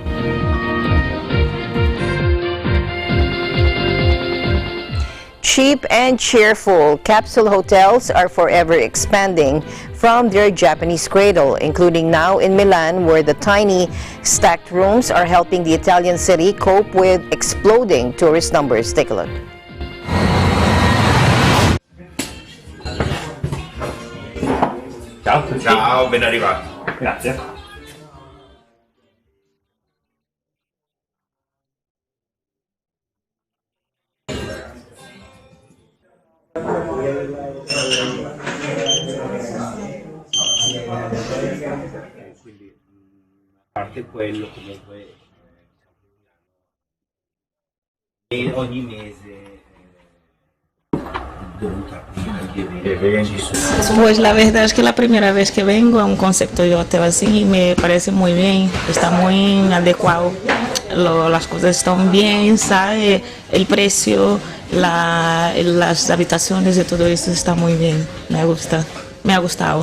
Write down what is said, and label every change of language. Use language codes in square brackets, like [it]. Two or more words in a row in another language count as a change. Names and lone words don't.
[en] Cheap and cheerful, Capsule hotels are forever expanding from their Japanese cradle, including now in Milan, where the tiny stacked rooms are helping the Italian city cope with exploding tourist numbers. Take a look. [it] Ciao, ciao, ben arrivato. Grazie. Quindi a parte quello comunque ogni mese [es] Pues la verdad es que la primera vez que vengo a un concepto de hotel así me parece muy bien, está muy adecuado, las cosas están bien, ¿sabe? El precio, las habitaciones y todo eso está muy bien, me gusta. [it] Mi ha gustato.